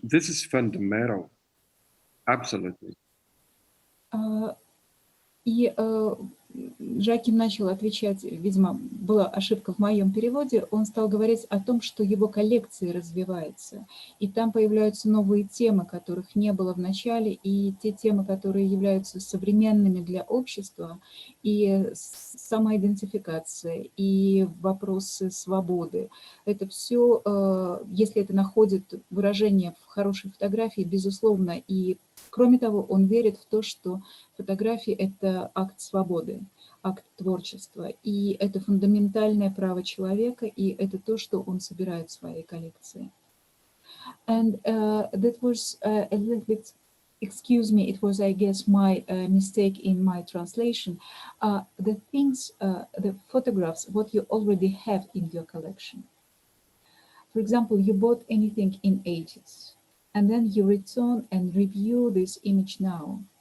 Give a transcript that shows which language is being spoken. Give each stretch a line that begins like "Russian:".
English: This is fundamental. Absolutely.
Russian: И Жаким начал отвечать, видимо, была ошибка в моем переводе, он стал говорить о том, что его коллекция развивается, и там появляются новые темы, которых не было в начале, и те темы, которые являются современными для общества, и самоидентификация, и вопросы свободы. Это все, если это находит выражение в хорошей фотографии, безусловно, и кроме того, он верит в то, что фотография – это акт свободы, акт творчества, и это фундаментальное право человека, и это то, что он собирает в своей коллекции.
English: And that was a little bit, excuse me, it was, I guess, my mistake in my translation. The things, the photographs, what you already have in your collection. For example, you bought anything in 80s, and then you return and review this image now.